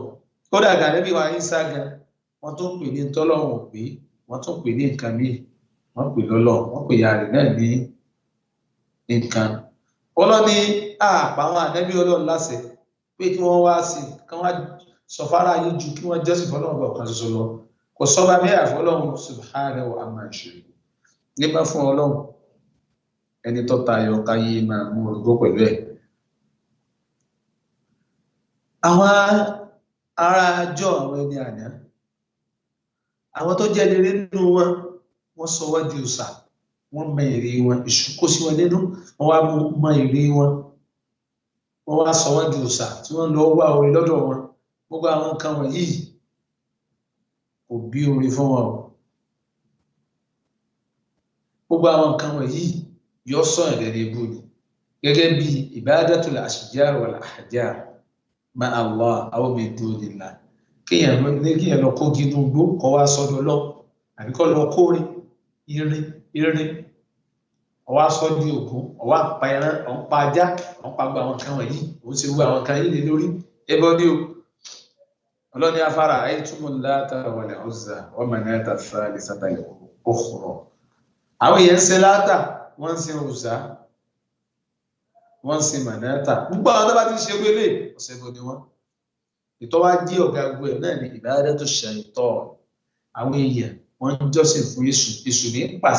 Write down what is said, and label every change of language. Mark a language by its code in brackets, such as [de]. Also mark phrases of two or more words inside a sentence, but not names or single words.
[yo] Kódà Ànábì wa Ìsá gan wọ́n tún pè ní tọ́lọ́run ò pé wọ́n tún pè ní nǹkan míì wọ́n pè lọ́lọ́run wọ́n pè ya rẹ̀ náà ní nǹkan. Ọlọ́run ní àpá àwọn ànábì Ọlọ́run láṣẹ pé kí wọ́n wá sí kí wọ́n sọ fara yìí ju kí wọ́n jọ́sìn fọ́lọ́run ọ̀kan ṣoṣo lọ. Kò sọ́ba mẹ́rin àfọlọ́run [ar] سبحانه عما يشركون. [yo] Nígbà fún Ọlọ́run ẹni tó tayọ káyé máa mú orúkọ pẹ̀lú ẹ̀. Àwọn ará àjọ àwọn ẹni àná àwọn tó jẹ́ rere nínú wọn wọ́n sọ wá di òòṣà wọ́n mọ ère wọn èṣù kó sí wọn nínú wọ́n wá mọ ère wọn wọ́n wá sọ wá di òòṣà tí wọ́n lọ wá orí lọ́dọ̀ wọn. Gbogbo àwọn nǹkan wọ̀nyí kò bí orí fún wọn o. Gbogbo àwọn nǹkan wọ̀nyí yóò sọ ẹ̀dẹ̀ ní ibú ni gẹ́gẹ́ bí [ar] عبادة الأشجار والأحجار مع الله أو من دون الله [yo] kéèyàn lọ kó gínú gbó kọ́ wá sọ́dọ̀ lọ àbí kọ́ lọ kórin irin ọwá sọ́dọ̀ ògún ọwá pa ẹran ọ̀n pa ajá ọ̀n pa gbogbo àwọn kan wọ̀nyí òun sì wú àwọn kan yìí lé lórí ẹbọ ní o ọlọ́ni [ar] أفرأيتم اللات والعزى ومناة الثالثة الأخرى [yo] àwọn èèyàn ń ṣe Láta wọ́n ń ṣe Uzza wọ́n ń ṣe Manata gbogbo àwọn tó bá ti ṣe wélé ọ̀sẹ̀ bọ̀ ni wọ́n ìtọ́wá jí ọ̀gá gbogbo ẹ̀ náà ní [ar] عبادة الشيطان [yo] àwọn èèyàn wọ́n ń jọ́sìn fún èṣù ní pàṣẹ